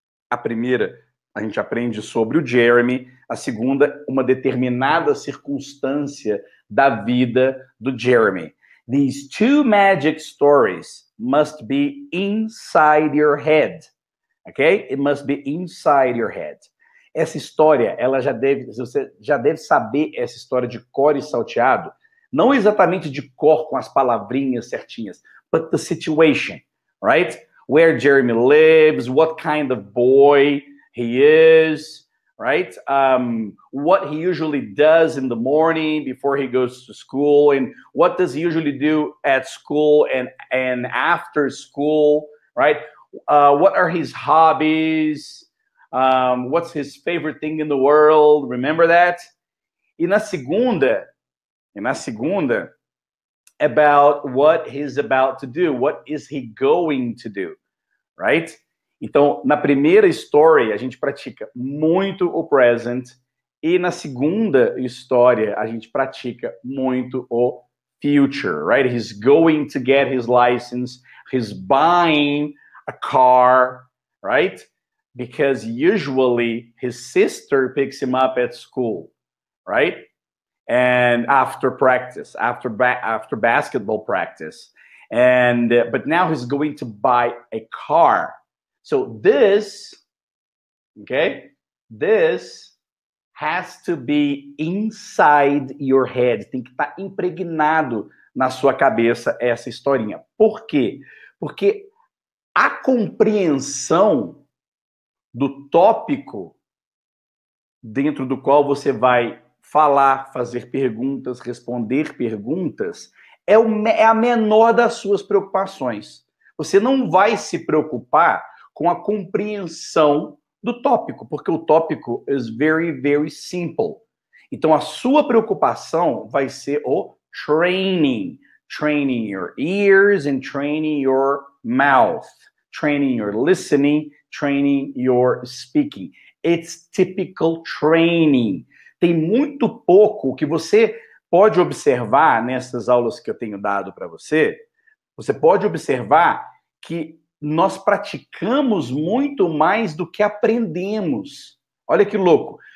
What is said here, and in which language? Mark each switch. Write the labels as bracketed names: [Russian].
[Portuguese] A primeira, a gente aprende sobre o Jeremy. A segunda, uma determinada circunstância da vida do Jeremy. [English] These two magic stories must be inside your head. Okay? It must be inside your head. [Portuguese] Essa história, você já deve saber essa história de cor e salteado, não exatamente de cor com as palavrinhas certinhas, [English] but the situation, right? Where Jeremy lives, what kind of boy he is, right? What he usually does in the morning before he goes to school, and what does he usually do at school and after school, right? What are his hobbies? What's his favorite thing in the world? Remember that? [Portuguese] E na segunda, [English] about what he's about to do. What is he going to do? Right? [Portuguese] Então, na primeira story, a gente pratica muito o present. E na segunda história, a gente pratica muito o future, [English] right? He's going to get his license. he's buying a car, right? Because usually his sister picks him up at school, right? And after practice, after basketball practice. And but now he's going to buy a car. So this, okay, this has to be inside your head. [Portuguese] Tem que estar impregnado na sua cabeça essa historinha. Por quê? Porque a compreensão do tópico dentro do qual você vai falar, fazer perguntas, responder perguntas, é a menor das suas preocupações. Você não vai se preocupar com a compreensão do tópico, porque o tópico [English] is very, very simple. [Portuguese] Então, a sua preocupação vai ser o training. [English] Training your ears and training your mouth. Training your listening, training your speaking. It's typical training. [Portuguese] Tem muito pouco que você pode observar nessas aulas que eu tenho dado para você. Você pode observar que nós praticamos muito mais do que aprendemos. Olha que louco.